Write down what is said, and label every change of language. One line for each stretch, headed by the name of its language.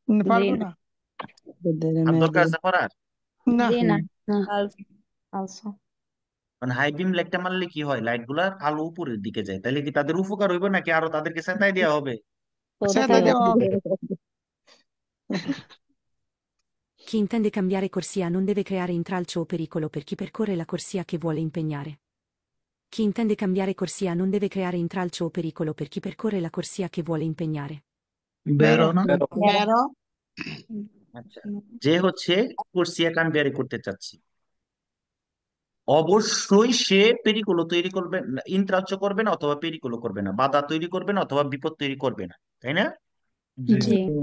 Bangla: পারবো না। আর দরকার আছে করার? না। জি না।
Italian: ফালসো। ফালসো।
Bangla: মানে হাই বিম লাইটটা মারলে কি হয়, লাইট গুলার আলো উপরের দিকে যায়, তাহলে কি তাদের উপকার হইবে নাকি আরো তাদেরকে চেতাই দেওয়া হবে? সেটা দেওয়া হবে।
Italian: Chi intende cambiare corsia non deve creare intralcio o pericolo per chi percorre la corsia che vuole impegnare. Chi intende cambiare corsia non deve creare intralcio o pericolo per chi percorre la corsia che vuole impegnare. বেরো না। বেরো।
Bangla: আচ্ছা, যে হচ্ছে
Italian: কোর্সিয়া কামবিয়ারি
Bangla: করতে চাচ্ছি, অবশ্যই সে পেরিকুলো তৈরি করবে না, ইন্ত্রাচ্য করবে না, অথবা পেরিকুলো করবে না, বাধা তৈরি করবে না, অথবা বিপদ তৈরি করবে না, তাই না? জি। জি।